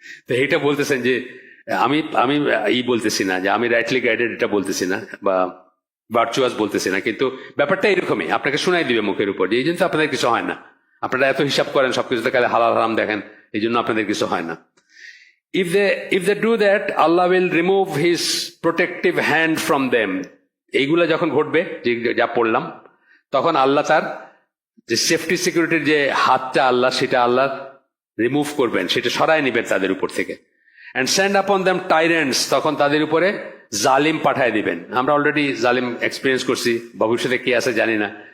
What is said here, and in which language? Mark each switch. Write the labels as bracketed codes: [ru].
[bn] তো এইটা বলতেছেন যে আমি আমি বলতেছি না যে আমি রাইটলি গাইডেড, এটা বলতেছি না, বা ভার্চুয়াস বলতেছি না, কিন্তু ব্যাপারটা এরকমই, আপনাকে শোনাই দিবে মুখের উপর যে এই জন্য তো আপনাদের কিছু হয় না, আপনারা এত হিসাব করেন, সবকিছুতে খালি হালাল হারাম দেখেন, এই জন্য আপনাদের কিছু হয় না। [en] If they do that, Allah will remove His protective hand from them. [bn] এইগুলা যখন ঘটবে, যা পড়লাম, তখন আল্লাহ তার যে সেফটি সিকিউরিটির যে হাতটা আল্লাহ, সেটা আল্লাহ রিমুভ করবেন, সেটা সরায় নিবেন তাদের উপর থেকে। [en] And send upon them tyrants, [bn] তখন তাদের উপরে জালিম পাঠায় দিবেন। আমরা অলরেডি জালিম এক্সপিরিয়েন্স করছি, ভবিষ্যতে কি আছে জানি না।